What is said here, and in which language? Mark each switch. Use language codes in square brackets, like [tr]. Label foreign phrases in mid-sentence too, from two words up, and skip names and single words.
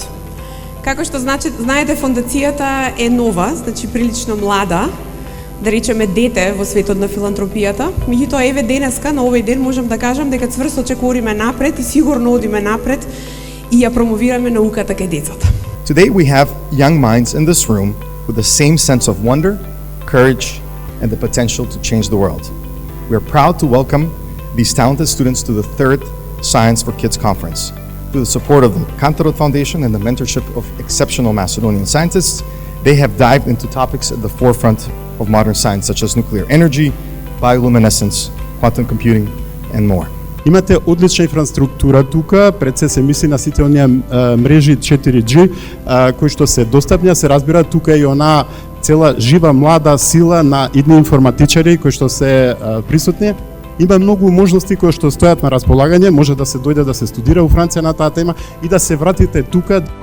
[mk] Како што знаете, фондацијата е нова, значи прилично млада, да речеме дете во светот на филантропијата. Меѓутоа, еве денеска, на овој ден, можам да кажам дека цврсто чекориме напред и сигурно одиме напред и ја промовираме науката кај децата. [en] Today we have young minds in this room with the same sense of wonder, courage, and the potential to change the world. We are proud to welcome these talented students to the third Science for Kids Conference. Through the support of the Kantarot Foundation and the mentorship of exceptional Macedonian scientists, they have dived into topics at the forefront of modern science, such as nuclear energy, bioluminescence, quantum computing, and more. [mk] Имате одлична инфраструктура тука, пред се мисли на сите оние мрежи 4G, кои што се достапни, се разбира тука и она цела жива млада сила на идни информатичари кои што се присутни. Има многу можности кои што стојат на располагање, може да се дојде да се студира во Франција на таа тема и да се вратите тука.